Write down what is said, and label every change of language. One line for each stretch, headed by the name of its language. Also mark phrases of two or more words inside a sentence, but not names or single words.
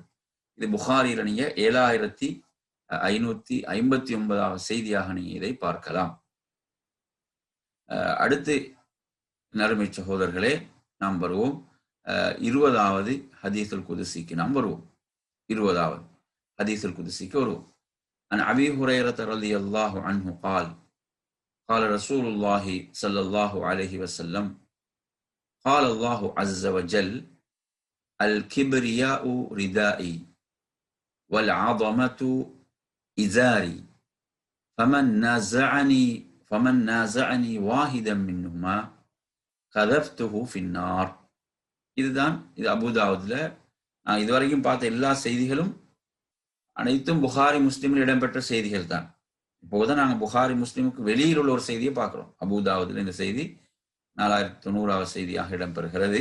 Tamil: இது புகாரில நீங்க 7559 செய்தியாக நீங்க இதை பார்க்கலாம். அடுத்து நறுமை சகோதரர்களே, நாம் வருவோம் 20வது
Arabic: الحديث القدسي
Tamil: நாம் வருவோம். 20வது
Arabic: الحديث القدسي
Tamil: வருவோம்.
Arabic: عن أبي هريرة رضي الله عنه قال قال رسول الله صلى الله عليه وسلم قال الله عز وجل الكبرياء ردائي والعظمة إزاري فمن نازعني واحدا منهما قذفته في النار.
Tamil: இதுதான் இது அபூதாவுதுல நான் இதுவரைக்கும் பார்த்த எல்லா செய்திகளும் அனைத்தும் புகாரி முஸ்லிமில் இடம்பெற்ற செய்திகள் தான். இப்போதான் நாங்கள் புகாரி முஸ்லிமுக்கு வெளியில் உள்ள ஒரு செய்தியை பார்க்கிறோம். அபூதாவுதுல இந்த செய்தி 4090வது செய்தியாக இடம்பெறுகிறது.